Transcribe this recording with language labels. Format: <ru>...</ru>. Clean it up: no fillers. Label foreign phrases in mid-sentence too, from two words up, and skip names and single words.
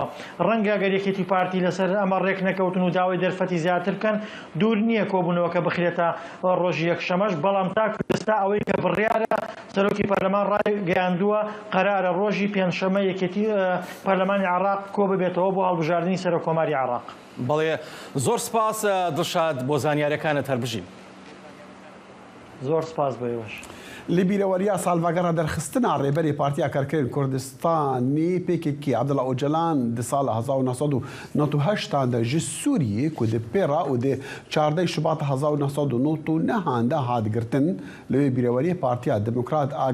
<ckb>ڕەنگە ئەگەر یەکێتی و پارتی لەسەر ئەمە ڕێک نەکەوتن و داوای دەرفەتی زیاتر بکەن دوور نییە کۆبوونەوەکە بخرێتە ڕۆژی یەکشەمەش، بەڵام تاکو ئێستا ئەوەی کە بڕیارە سەرۆکی پەرلەمان ڕایگەیاندووە قەرارە ڕۆژی پێنجشەممە یەکێتی پەرلەمانی عراق کۆ ببێتەوە بۆ هەڵبژاردننی سەرۆک کۆماری عراق. بەڵێ زۆر سپاس دڵشاد بۆ زانیاریەکانت هەربژین. زۆر سپاس بەوەش.</ckb> <ku>li bîreweriya salvegera derxistina rêberê Partiya Karkerên Kurdistanê PKK Abdullah Öcalan di sala 1998 de ji Sûriyê ku di pêra û di 14 Şubat 1999 de hat girtin li wê bîreweriyê Partiya Demokrat a</ku>